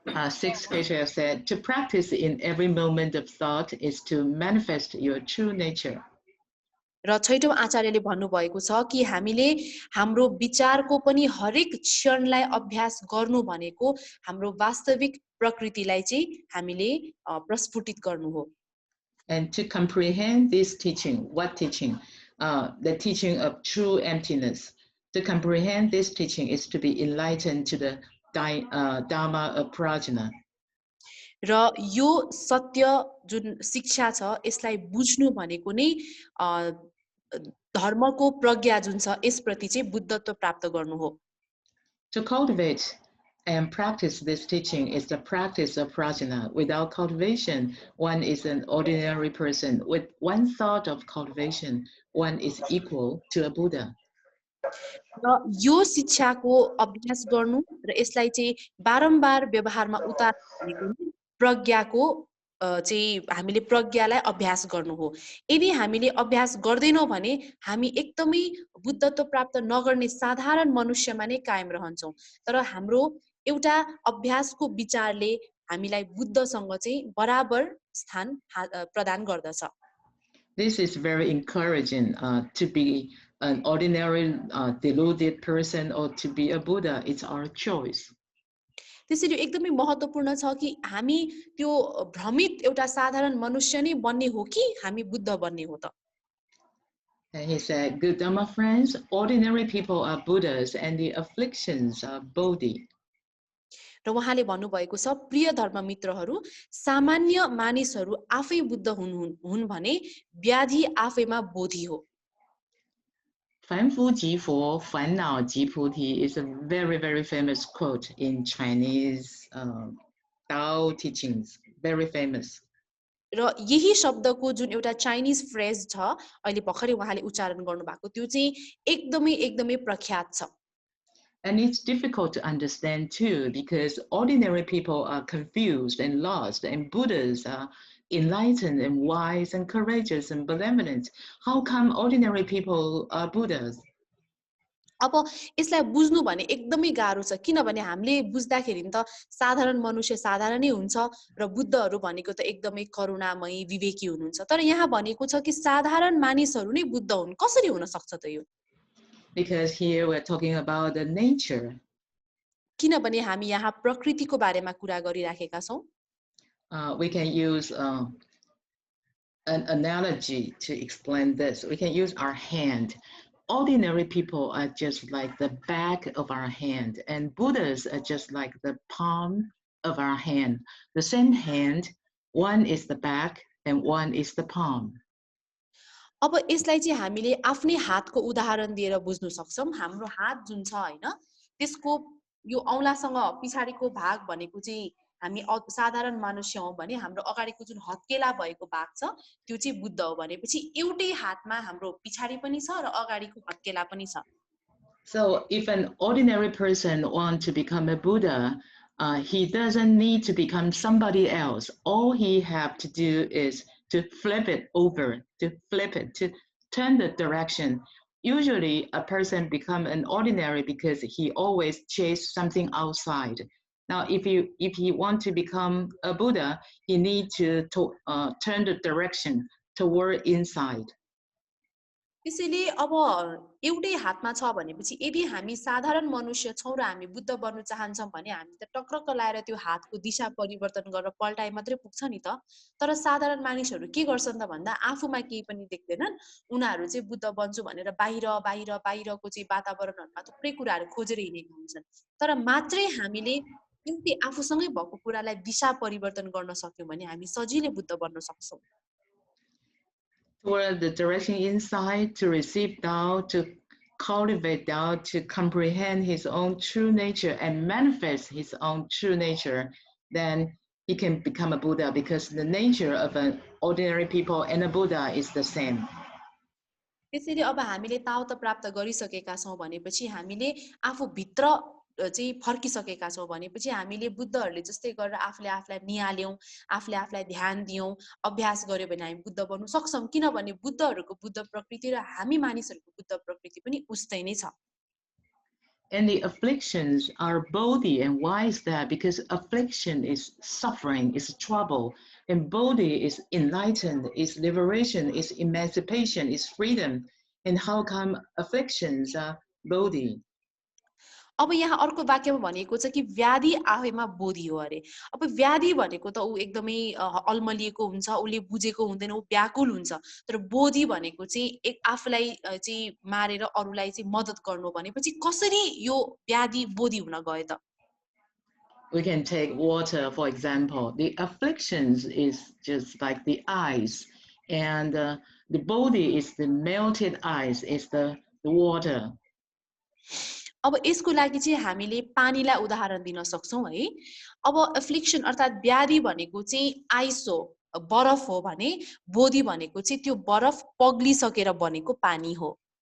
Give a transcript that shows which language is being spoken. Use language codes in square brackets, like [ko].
[en] Sixth Kesha said, to practice in every moment of thought is to manifest your true nature. [ne] र छैटौं आचार्यले भन्नुभएको छ कि हामीले हाम्रो विचारको पनि हरेक क्षणलाई अभ्यास गर्नु भनेको हाम्रो वास्तविक प्रकृतिलाई चाहिँ हामीले प्रस्फुटित गर्नु हो. [en] And to comprehend this teaching, what teaching? The teaching of true emptiness. To comprehend this teaching is to be enlightened to the Dharma of Prajna. [ne] र यो सत्य जुन शिक्षा छ यसलाई बुझ्नु भनेको नै धर्मको प्रज्ञा जुन छ यसप्रति चाहिँ बुद्धत्व प्राप्त गर्नु हो. [en] To cultivate and practice this teaching is the practice of prajna. Without cultivation, one is an ordinary person. With one thought of cultivation, one is equal to a Buddha. [ne] र यो शिक्षाको अभ्यास गर्नु र यसलाई चाहिँ बारम्बार व्यवहारमा उतार्नु भनेको प्रज्ञाको चाहिँ हामीले प्रज्ञालाई अभ्यास गर्नु हो. यदि हामीले अभ्यास गर्दैनौं भने हामी एकदमै बुद्धत्व प्राप्त नगर्ने साधारण मनुष्यमा नै कायम रहन्छौं. तर हाम्रो एउटा अभ्यासको विचारले हामीलाई बुद्धसँग चाहिँ बराबर स्थान प्रदान गर्दछ. [en] This is very encouraging. To be an ordinary deluded person or to be a Buddha, it's our choice. [ne] त्यसैले एकदमै महत्त्वपूर्ण छ कि हामी त्यो भ्रमित एउटा साधारण मनुष्य नै बन्ने हो कि हामी बुद्ध बन्ने हो त. [en] And he said, good Dhamma friends, ordinary people are Buddhas and the afflictions are Bodhi. [ne] र उहाँले भन्नुभएको छ प्रिय धर्म मित्रहरू, सामान्य मानिसहरू आफै बुद्ध हुन् भने व्याधि आफैमा बोधि हो. [zh] 凡夫即佛，烦恼即菩提 [en] is a very, very famous quote in Chinese Tao teachings. Very famous. [ne] र यही शब्दको जुन एउटा चाइनिज फ्रेज छ अहिले भर्खरै उहाँले उच्चारण गर्नुभएको त्यो चाहिँ एकदमै प्रख्यात छ. [en] And it's difficult to understand too because ordinary people are confused and lost and Buddhas are enlightened and wise and courageous and benevolent. How come ordinary people are Buddhas? [ne] अब यसलाई बुझ्नु भने एकदमै गाह्रो छ किनभने हामीले बुझ्दाखेरि त साधारण मनुष्य साधारणै हुन्छ र बुद्धहरू भनेको त एकदमै करुणामयी विवेकी हुनुहुन्छ. तर यहाँ भनेको छ कि साधारण मानिसहरू नै बुद्ध हुन्. कसरी हुन सक्छ त यो? [en] Because here we're talking about the nature. [ne] किनभने हामी यहाँ प्रकृतिको बारेमा कुरा गरिराखेका छौं. [en] We can use an analogy to explain this. We can use our hand. Ordinary people are just like the back of our hand, and Buddhas are just like the palm of our hand. The same hand, one is the back and one is the palm. [ne] अब यसलाई चाहिँ हामीले आफ्नै हातको उदाहरण दिएर बुझ्न सक्छौं. हाम्रो हात जुन छ हैन त्यसको यो औंलासँग पछाडीको भाग भनेको चाहिँ हामी साधारण मनुष्य हौं भने हाम्रो अगाडिको जुन हत्केला भएको भाग छ त्यो चाहिँ बुद्ध हो भनेपछि एउटै हातमा हाम्रो पिछाडी पनि छ र अगाडिको हत्केला पनि छ. [en] So if an ordinary person wants to become a Buddha, he doesn't need to become somebody else. All he have to do is to flip it over, to flip it, to turn the direction. Usually a person become an ordinary because he always chase something outside. Now, if he want to become a Buddha, he need to turn the direction toward inside. [ne] त्यसैले अब एउटै हातमा छ भनेपछि यदि हामी साधारण मनुष्य छौं र हामी बुद्ध बन्नु चाहन्छौं भने हामी त टक्रक्क लाएर त्यो हातको दिशा परिवर्तन गरेर पल्टाए मात्रै पुग्छ नि त. तर साधारण मानिसहरू के गर्छन् त भन्दा आफूमा केही पनि देख्दैनन्, उनीहरू चाहिँ बुद्ध बन्छु भनेर बाहिरको चाहिँ वातावरणहरुमा थुप्रै कुराहरू खोजेर हिँडेका हुन्छन्. तर मात्रै हामीले एउटै आफूसँगै भएको कुरालाई दिशा परिवर्तन गर्न सक्यौं भने हामी सजिलै बुद्ध बन्न सक्छौं. [en] Toward the direction inside, to receive Tao, to cultivate Tao, to comprehend his own true nature and manifest his own true nature, then he can become a Buddha, because the nature of an ordinary people and a Buddha is the same. [ne] त्यसैले अब हामीले ताओ त प्राप्त गरिसकेका छौं भनेपछि हामीले आफू भित्र चाहिँ फर्किसकेका छौं भनेपछि हामीले बुद्धहरूले जस्तै गरेर आफूलाई निहाल्यौं, आफूलाई ध्यान दियौं, अभ्यास गर्यो भने हामी बुद्ध बन्नु सक्छौं. किनभने बुद्धहरूको बुद्ध प्रकृति र हामी मानिसहरूको बुद्ध प्रकृति पनि उस्तै नै छ. [en] And the afflictions are bodhi. And why is that? Because affliction is suffering, is trouble. And bodhi is enlightened, is liberation, is emancipation, is freedom. And how come afflictions are bodhi? [ne] अब यहाँ अर्को वाक्यमा भनेको छ कि व्याधि आफैमा बोधी हो अरे. अब व्याधि भनेको त ऊ एकदमै अल्मलिएको हुन्छ, उले बुझेको हुँदैन, ऊ व्याकुल हुन्छ. तर बोधी भनेको चाहिँ एक आफूलाई चाहिँ मारेर अरूलाई चाहिँ मद्दत गर्नु भनेपछि कसरी यो व्याधि बोधी हुन गयो त? [en] We can take water, for example. The afflictions is just like the ice, and the body is the melted ice, is the water. [ne] अब यसको लागि चाहिँ हामीले पानीलाई उदाहरण दिन सक्छौं है. अब एफ्लिक्सन अर्थात व्याधि भनेको चाहिँ आइस हो, बरफ हो भने बोधी भनेको चाहिँ त्यो बरफ पग्लिसकेर बनेको पानी हो.